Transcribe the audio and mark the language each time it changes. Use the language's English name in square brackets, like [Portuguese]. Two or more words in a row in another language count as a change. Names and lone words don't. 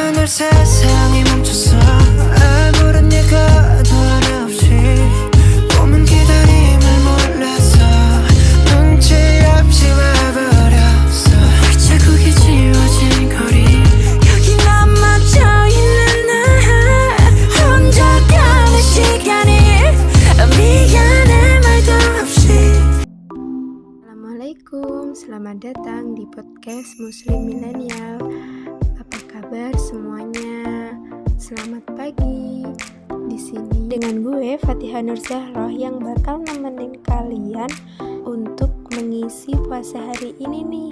[Korean] 세상이 멈췄어 아무런 예고도 하나 없이 꿈은 기다림을 몰랐어 눈치 없이 와버렸어 자국이 지워진 거리 여기 남아져 있는 나 혼자 가는 시간이 미안해 말도 없이. [Indonesian] Assalamualaikum, selamat datang di podcast Muslim Milenial. Apa kabar semuanya? Selamat pagi. Di sini dengan gue Fatihah Nur Zahroh yang bakal nemenin kalian untuk mengisi puasa hari ini nih.